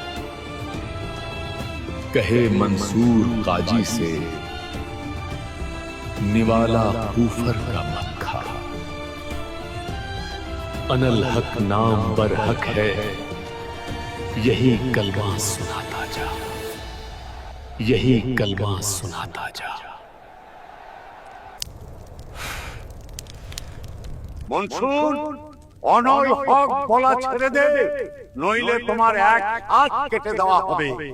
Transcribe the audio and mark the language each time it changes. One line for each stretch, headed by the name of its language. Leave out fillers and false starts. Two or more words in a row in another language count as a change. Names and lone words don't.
Hindi: कहे मंसूर काजी से, निवाला कूफर का मत खा।
Arabic: أنا الحق
Hindi: नाम बर हक है, यही कलमा सुनाता जा, यही कलमा सुनाता जा।
Bangla: মনসুর,
Arabic: أنا الحق
Bangla: বলা ছেড়ে দে, নইলে তোমার এক হাত কেটে দেওয়া হবে।